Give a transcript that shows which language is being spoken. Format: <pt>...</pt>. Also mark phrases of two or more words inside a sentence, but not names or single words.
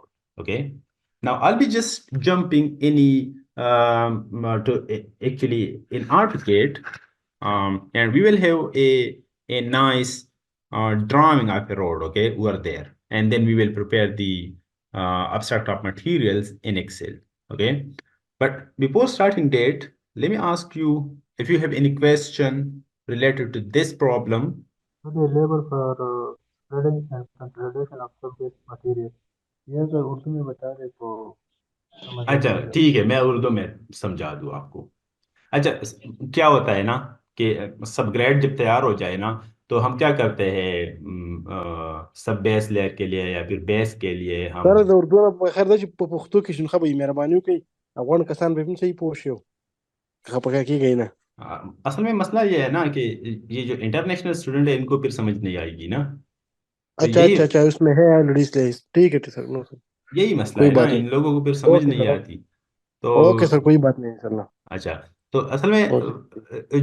<en>Okay, now I'll be just jumping any actually in AutoCAD, and we will have a nice drawing of a road, okay, over there, and then we will prepare the abstract of materials in Excel. Okay, but before starting date, let me ask you if you have any question related to this problem. So the labor for spreading and consolidation of sub-base material.</en> <ur>یہ اگر اردو میں بتا دے تو سمجھ آ अच्छा जाएगा। ٹھیک ہے، میں اردو میں سمجھا دوں آپ کو۔ اچھا، کیا ہوتا ہے نا کہ</ur> <en>subgrade</en> <ur>جب تیار ہو جائے نا، تو ہم کیا کرتے ہیں,</ur> <en>sub base layer</en> <ur>کے لیے یا پھر بیس کے لیے ہم</ur> <ps>سره د اردو نه په خیر ده چې په پښتو کې شنو خبرې مهرباني وکړئ افغان کسان به هم صحیح پوه شي خپه کېږئ نه</ps> <ur>اصل میں مسئلہ یہ ہے نا کہ یہ جو</ur> <en>international student</en> <ur>ہے، ان کو پھر سمجھ نہیں آئے گی نا، تو अच्छा यही اچھا اچھا اس میں ہے</ur> <en>already slice</en> <ur>ٹھیک ہے سر</ur> <en>no sir</en> <ur>یہی مسئلہ कोई ہے نا, بات نہیں ان لوگوں کو پھر سمجھ ओके नहीं सर آتی۔ تو</ur> <en>okay sir</en> <ur>کوئی بات نہیں سر نا اچھا، تو اصل میں ओके</ur>